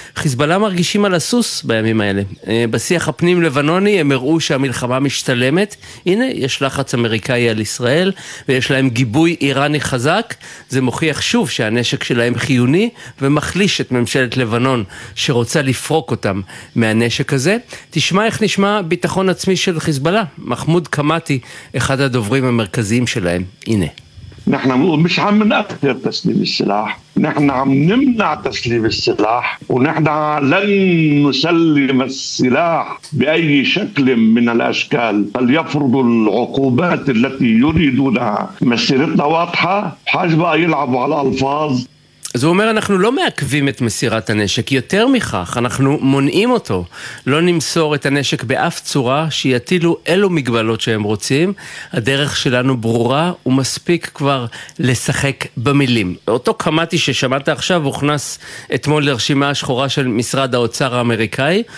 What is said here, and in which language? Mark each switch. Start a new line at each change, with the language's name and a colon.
Hebrew: חיזבאללה מרגישים על הסוס בימים האלה. בשיח הפנים לבנוני הם הראו שהמלחמה משתלמת, הנה יש לחץ אמריקאי על ישראל ויש להם גיבוי איראני חזק, זה מוכיח שוב שהנשק שלהם חיוני ומחליש את ממשלת לבנון שרוצה לפרוק אותם מהנשק הזה. תשמע איך נשמע ביטחון עצמי של חיזבאללה, מחמוד קמאטי, אחד הדוברים המרכזיים שלהם, הנה.
Arabic: אנחנו مش عم ناخذ تسليم السلاح, نحن عم نمنع تسليم السلاح ونحن لن نسلم السلاح باي شكل من الاشكال بل يفرضوا العقوبات التي يريدونها. مسيرتنا واضحه, حاجبه يلعب على الالفاظ.
Hebrew: אז הוא אומר, אנחנו לא מעכבים את מסירת הנשק, יותר מכך, אנחנו מונעים אותו. לא נמסור את הנשק באף צורה, שיטילו אלו מגבלות שהם רוצים. הדרך שלנו ברורה, ומספיק כבר לשחק במילים. אותו קמתי ששמעת עכשיו, הוכנס אתמול לרשימה השחורה של משרד האוצר האמריקאי.